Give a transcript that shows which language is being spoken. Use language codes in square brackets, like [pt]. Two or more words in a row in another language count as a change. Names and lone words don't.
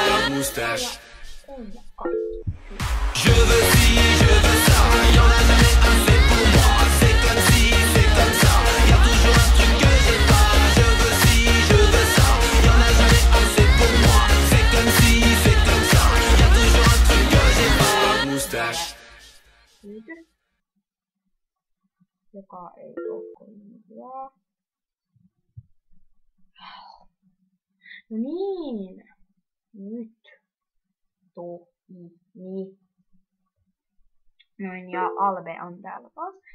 [fr] Moustache. Je veux ci, je veux ça. Y'en a jamais assez pour moi. C'est comme si, c'est comme ça. Y'a toujours un truc que j'ai pas. Je veux ci, je veux ça. Y'en a jamais assez pour moi. C'est comme si, c'est comme ça. Y'a toujours un truc que j'ai pas. Moustache. [fi] Joka ei oo kovaa. No niin. Nyt. Niin. Noin, ja Alve on täällä taas.